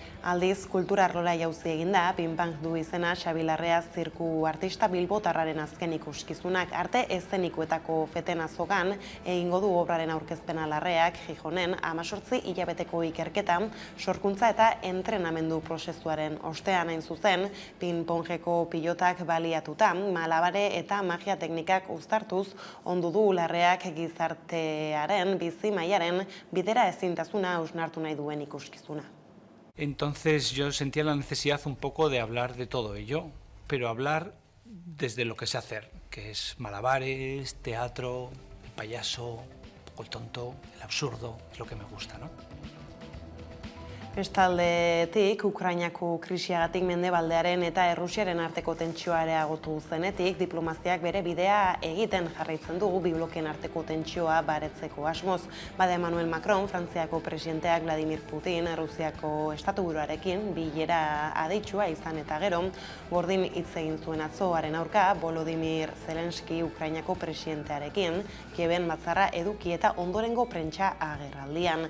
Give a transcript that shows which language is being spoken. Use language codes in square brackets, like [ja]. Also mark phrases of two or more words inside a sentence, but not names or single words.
[eu] Aldiz, kultura arlola jauzi eginda, Pinpank du izena Xabi Larrea zirku artista bilbotarraren azken ikuskizunak arte eszenikoetako feten azokan egingo du obraren aurkezpena Larreak Gijonen 18 hilabeteko ikerketan sorkuntza eta entrenamendu prozesuaren ostean hain zuzen, pinpongeko pilotak baliatuta, malabare eta magia teknikak uztartuz ondu du Larreak gizartearen bizi mailaren bidera ezintasuna hausnartu nahi duen ikuskizuna. [es] Entonces yo sentía la necesidad un poco de hablar de todo ello, pero hablar desde lo que sé hacer, que es malabares, teatro, el payaso, un poco el tonto, el absurdo, es lo que me gusta, ¿no? [eu] Bestaldetik, Ukrainako krisiagatik Mendebaldearen eta Errusiaren arteko tentsioa areagotu zenetik, diplomaziak bere bidea egiten jarraitzen du bi blokeen arteko tentsioa baretzeko asmoz. Bada Emmanuel Macron, Frantziako presidenteak Vladimir Putin, Errusiako estatuburuarekin bilera aditsua izan eta gero, bordin hitz egin zuen atzoaren aurka, Volodymyr Zelensky Ukrainako presidentearekin, Kieven batzarra eduki eta ondorengo prentsa agerraldian.